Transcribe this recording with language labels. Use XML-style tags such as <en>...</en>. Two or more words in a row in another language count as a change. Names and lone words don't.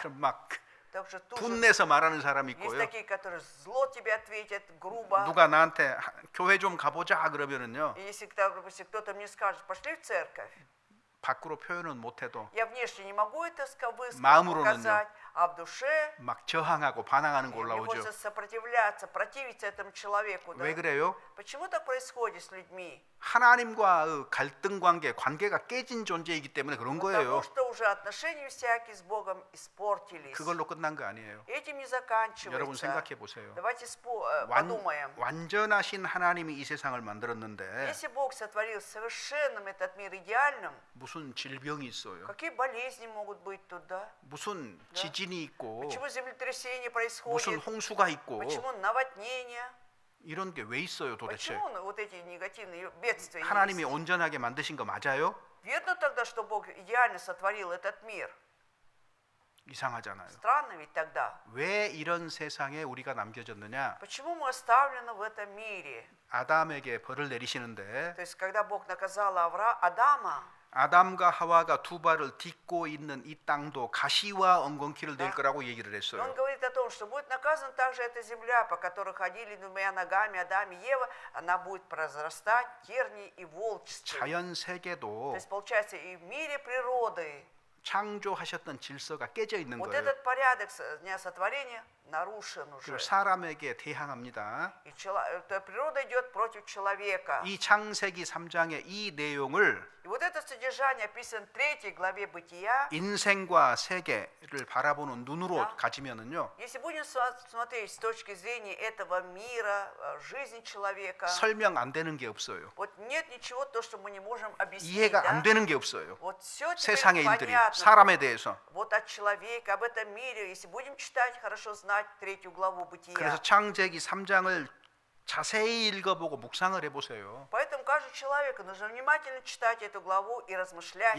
<ko>그럼 막</ko> <ru>Так что тут же</ru> <ko>분내서 말하는 사람이</ko> <ru>есть</ru> <ko>있고요.</ko> <ru>такие, которые зло тебе ответят, грубо.</ru> <ko>누가 나한테 교회 좀 가보자 그러면은요.</ko> <ru>И если, допустим, кто-то мне скажет, пошли в церковь,</ru> <ko>밖으로 표현은 못해도</ko> <ru>я внешне не могу это</ru> <ko>마음으로는요.</ko> <ru>показать, а в душе</ru> <ko>막 저항하고 반항하는 거</ko> <ru>мне</ru> <ko>올라오죠.</ko> <ru>хочется сопротивляться, противиться этому человеку. Да?</ru> <ko>왜 그래요?</ko> <ru>Почему так происходит с людьми?</ru> <ko>하나님과 갈등 관계가 깨진 존재이기 때문에 그런</ko> <ru>Потому</ru> <ko>거예요.</ko> <ru>что уже отношения всякие с Богом испортились.</ru> <ko>그걸로 끝난 거 아니에요.</ko> <ru>Этим не</ru> <ko>여러분</ko> <ru>заканчивается.</ru> <ko>생각해 보세요.</ko> <ru>Давайте подумаем.</ru> <ko>완전하신 하나님이 이 세상을 만들었는데</ko> <ru>Если Бог сотворил совершенным этот мир идеальным,</ru> <ko>무슨 질병이 있어요?</ko> <ru>какие болезни могут быть тут, да?</ru> <ko>무슨 지진이 있고</ko> <ru>Почему землетрясение</ru> <ko>무슨</ko> <ru>происходит?</ru> <ko>홍수가 있고</ko> <ru>Почему наводнения?</ru> <ko>이런 게 왜 있어요 도대체?</ko> <ru>Почему вот эти негативные бедствия</ru> <ko>하나님이</ko> <ru>есть?</ru> <ko>온전하게 만드신 거 맞아요?</ko> <ru>Верно тогда, что Бог идеально сотворил этот мир?</ru> <ko>이상하잖아요.</ko> <ru>Странно ведь тогда.</ru> <ko>왜 이런 세상에 우리가 남겨졌느냐?</ko> <ru>Почему мы оставлены в этом мире?</ru> <ko>아담에게 벌을 내리시는데</ko> <ru>То есть, когда Бог наказал Адама,</ru> <ko>아담과 하와가 두 발을 딛고 있는 이 땅도 가시와 엉겅퀴를 낼 거라고 얘기를</ko> <ru>Он</ru> <ko>했어요.</ko> <ru>говорит о том, что будет наказана также эта земля, по которой ходили двумя ногами Адам и Ева, она будет произрастать тернии и волчцы.</ru> <ko>자연</ko> <ru>То</ru> <ko>세계도</ko> <ru>есть, получается, и в мире природы</ru> <ko>창조하셨던 질서가 깨져 있는</ko> <ru>вот</ru> <ko>거예요.</ko> <ru>этот порядок дня сотворения нарушен уже.</ru> <ko>그리고 사람에게 대항합니다.</ko> <ru>И природа идет против человека.</ru> <ko>이 창세기 3장의 이 내용을</ko> <ru>И вот это содержание описано в 3 главе Бытия.</ru> <ko>인생과 세계를 바라보는 눈으로</ko> <ru>Да.</ru> <ko>가지면은요.</ko> <ru>Если будем смотреть с точки зрения этого мира, жизни человека,</ru> <ko>설명 안 되는 게 없어요.</ko> <ru>вот нет ничего, то, что мы не можем объяснить.</ru> <ko>이해가</ko> <ru>Да?</ru> <ko>안 되는 게 없어요.</ko> <ru>Вот все</ru> <ko>세상의</ko> <ru>теперь</ru> <ko>일들이</ko> <ru>понятно.</ru> <ko>사람에 대해서.</ko> <ru>Вот от человека, об этом мире. Если будем читать, хорошо знать 3 главу Бытия.</ru> <ko>그래서 창세기 3장을 자세히 읽어보고 묵상을 해보세요.</ko> <ru>Поэтому каждый человек нужно внимательно читать эту главу и размышлять.</ru>